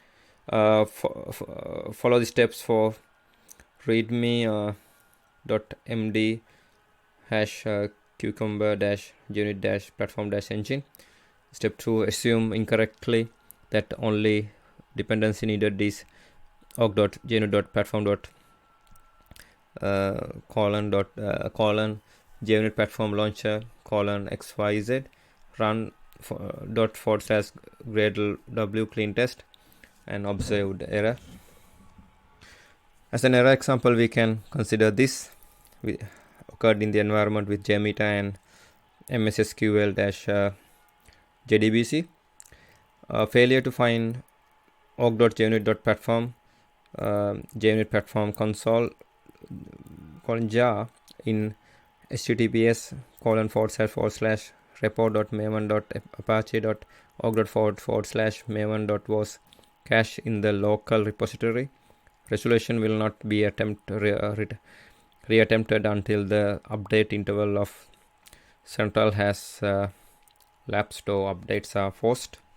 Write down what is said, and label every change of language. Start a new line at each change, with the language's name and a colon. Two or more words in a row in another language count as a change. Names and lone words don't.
English: Follow the steps for readme .md #cucumber -junit-platform-engine. Step 2, assume incorrectly that only dependency needed is org.junit.platform junit-platform-launcher xyz run /gradle clean test and observed error. As an error example, we can consider this occurred in the environment with JMeter and MSSQL-JDBC. Failure to find org.junit.platform junit-platform-console jar in https://repo.maven.apache.org./maven.was cache in the local repository. Resolution will not be reattempted until the update interval of central has lapsed or updates are forced.